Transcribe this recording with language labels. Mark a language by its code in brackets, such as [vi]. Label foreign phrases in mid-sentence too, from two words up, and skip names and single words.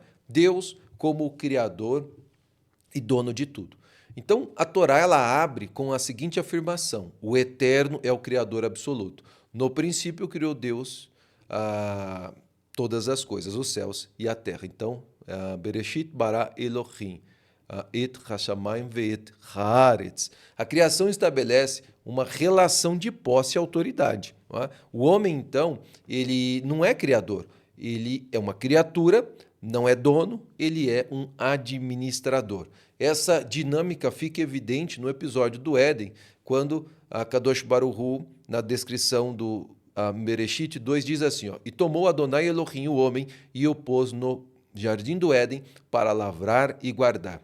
[pt] Deus como o Criador e dono de tudo. Então, a Torá ela abre com a seguinte afirmação: o Eterno é o Criador absoluto. No princípio criou Deus todas as coisas, os céus e a terra. Então, [he] בראשית ברא אלוהים, את השמים ואת הארץ. [pt] A criação estabelece uma relação de posse e autoridade. Não é? O homem, então, ele não é criador, ele é uma criatura, não é dono, ele é um administrador. Essa dinâmica fica evidente no episódio do Éden, quando a [he] קדוש ברוך הוא, [pt] na descrição do Bereshit 2, diz assim, e tomou [he] אדוני אלוהים, [pt] o homem, e o pôs no jardim do Éden para lavrar e guardar.